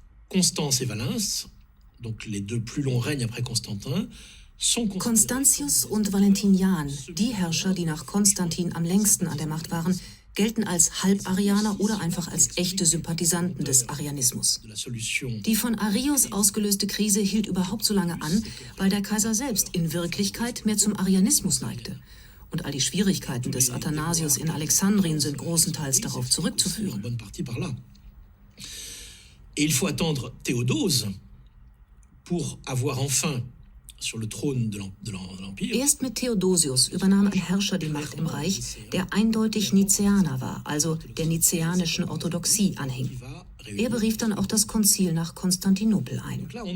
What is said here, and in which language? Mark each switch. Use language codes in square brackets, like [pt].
[fr] Constance et Valens, donc les deux plus longs règnes après Constantin, [de] Constantius und Valentinian, die Herrscher, die nach Konstantin am längsten an der Macht waren, gelten als Halbarianer oder einfach als echte Sympathisanten des Arianismus. Die von Arius ausgelöste Krise hielt überhaupt so lange an, weil der Kaiser selbst in Wirklichkeit mehr zum Arianismus neigte. Und all die Schwierigkeiten des Athanasius in Alexandrien sind großenteils darauf zurückzuführen. [fr] Et il faut attendre Théodose pour avoir enfin sur le trône de l'Empire. [de] Erst mit Theodosius übernahm ein Herrscher die Macht im Reich, der eindeutig Nizeaner war, also der nizeanischen Orthodoxie anhing. Er berief dann auch das Konzil nach Konstantinopel ein.